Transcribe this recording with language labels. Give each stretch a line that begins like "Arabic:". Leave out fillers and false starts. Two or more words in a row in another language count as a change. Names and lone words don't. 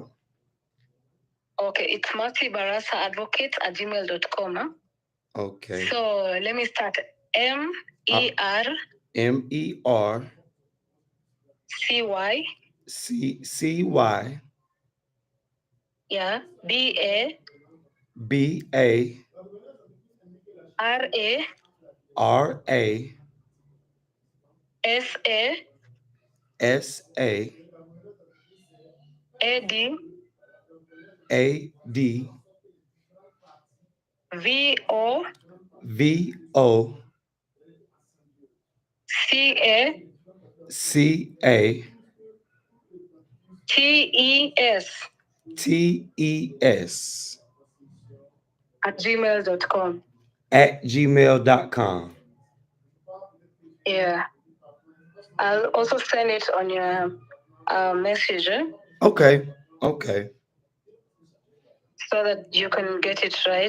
English: Okay, it's mercybarasa@gmail.com. Huh? Okay. So let me start. MER. MER. CY. CY. Yeah. BA. BA. RA. RA. SA. SA. AD. AD. VO. VO. CA. CA. TES TES at gmail.com. at gmail.com. Yeah. I'll also send it on your message Okay. Okay. so that you can get it right.